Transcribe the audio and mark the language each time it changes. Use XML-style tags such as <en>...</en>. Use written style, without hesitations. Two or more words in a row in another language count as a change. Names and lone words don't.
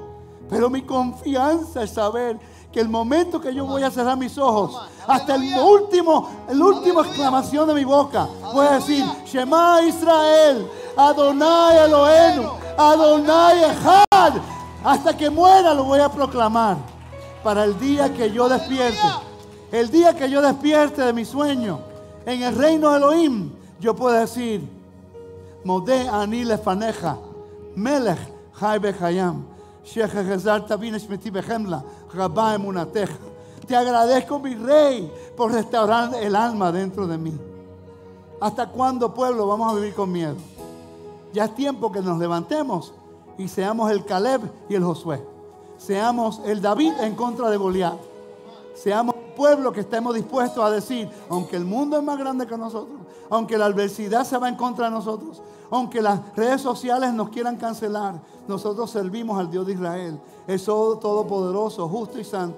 <es>Pero mi confianza es saber que el momento que yo voy a cerrar mis ojos, hasta el último exclamación de mi boca, voy a decir:</es> <he>שמע ישראל אדוני אלוהינו אדוני אחד.</he> <es>Hasta que muera lo voy a proclamar. Para el día que yo despierte, el día que yo despierte de mi sueño en el reino de Elohim, yo puedo decir:</es> <he>מודה אני לפניך מלך חי וקיים שהחזרת בי נשמתי בחמלה רבה אמונתך.</he> <es>Te agradezco, mi Rey, por restaurar el alma dentro de mí. ¿Hasta cuándo, pueblo, vamos a vivir con miedo? Ya es tiempo que nos levantemos y seamos el Caleb y el Josué. Seamos el David en contra de Goliat. Seamos un pueblo que estemos dispuestos a decir: aunque el mundo es más grande que nosotros, aunque la adversidad se va en contra de nosotros, aunque las redes sociales nos quieran cancelar, nosotros servimos al Dios de Israel, el todopoderoso, justo y santo.</es>